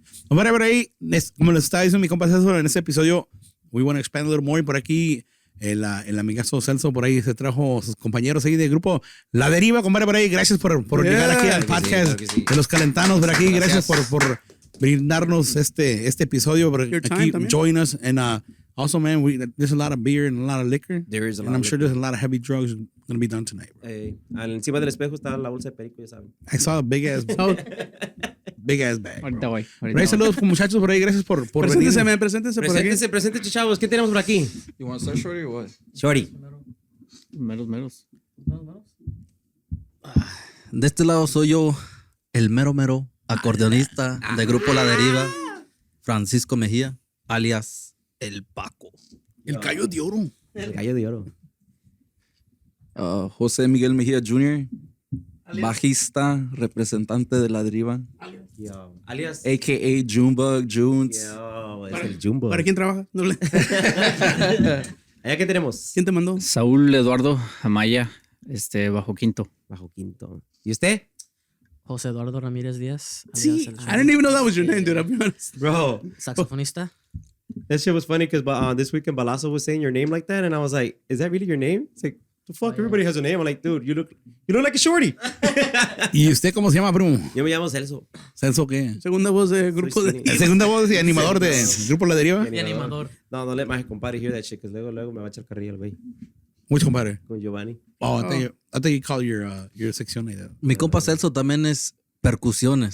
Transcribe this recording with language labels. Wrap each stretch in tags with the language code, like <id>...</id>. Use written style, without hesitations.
<es>Bueno, por ahí, como les estaba diciendo mi compa Celso en este episodio,</es> <en>we want to expand a little more.</en> <es>Y por aquí, el amigazo Celso, por ahí se trajo sus compañeros ahí del grupo La Deriva, compadre, por ahí. Gracias por llegar aquí al podcast de los Calentanos. Por aquí, gracias por brindarnos este episodio. Por aquí,</es> <en>join us. And also, man, there's a lot of beer and a lot of liquor. There is a lot. And I'm sure there's a lot of heavy drugs going to be done tonight, bro.</en> <es>Encima del espejo está la bolsa de perico, ya saben.</es> <en>I saw a big ass bag.</en> <es>Ahorita voy. Por ahí saludos, muchachos, por ahí. Gracias por venir. Preséntese por aquí. Preséntese, chavos. ¿Qué tenemos por aquí?</es> <en>You want to start shorty or what? Shorty.</en> <es>Meros. De este lado soy yo, el mero acordeonista de Grupo La Deriva, Francisco Mejía, alias El Paco. El gallo de oro. El gallo de oro. José Miguel Mejía Jr., bajista, representante de La Deriva, Alias.</es> <en>a.k.a. Junebug, Junes.</en> <es>Es el Jumbo. ¿Para quién trabaja? ¿Allá qué tenemos? ¿Quién te mandó? Saúl Eduardo Amaya, bajo quinto. Bajo quinto. ¿Y usted? José Eduardo Ramírez Díaz.</es> <en>Sí, I didn't even know that was your name, dude. I'll be honest. Bro.</en> <es>Saxofonista.</es> <en>That shit was funny because this weekend Balazo was saying your name like that, and I was like, "Is that really your name?" It's like, "The fuck, everybody has a name." I'm like, "Dude, you look like a shorty."</en> <es>¿Y usted cómo se llama, primo? Yo me llamo Celso. ¿Celso qué? Segunda voz de Grupo de... Segunda voz y animador de Grupo La Deriva. Y animador.</es> <en>No, don't let my compadre hear that shit because</en> <es>luego me va a echar carrilla el güey. Mucho compadre. Con Giovanni.</es> <en>Oh, I thought you call your</en> <es>sección ahí. Mi compa Celso también es percusiones.</es>